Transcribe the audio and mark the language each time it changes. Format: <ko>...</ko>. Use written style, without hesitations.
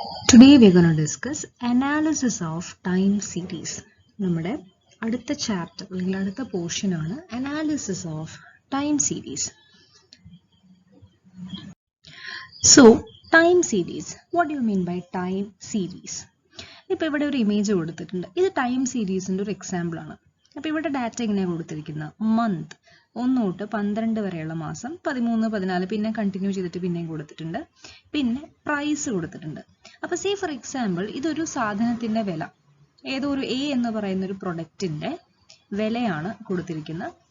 <en>Today we are going to discuss analysis of time series.</en> <ml>നമ്മുടെ അടുത്ത chapter അല്ലെങ്കിൽ അടുത്ത പോർഷൻ ആണ് analysis of time series.</ml> <en>So, time series. What do you mean by time series?</en> <ml>ഇപ്പോൾ ഇവിടെ ഒരു image കൊടുത്തിട്ടുണ്ട്. ഇത് ടൈം സീരീസിന്റെ ഒരു എക്സാമ്പിൾ ആണ്. അപ്പോൾ ഇവിടെ ഡാറ്റ എങ്ങനെയാണ് കൊടുത്തിരിക്കുന്നത്? മന്ത് 1 തൊട്ട് 12 വരെയുള്ള മാസം, 13, 14 പിന്നെ കണ്ടിന്യൂ ചെയ്തിട്ട് പിന്നെയും കൊടുത്തിട്ടുണ്ട്. പിന്നെ പ്രൈസ് കൊടുത്തിട്ടുണ്ട്. അപ്പോൾ സേ ഫോർ എക്സാമ്പിൾ ഇതൊരു സാധനത്തിന്റെ വില, ഏതോ ഒരു എ എന്ന് പറയുന്ന ഒരു പ്രൊഡക്റ്റിന്റെ വിലയാണ് കൊടുത്തിരിക്കുന്നത്.</ml>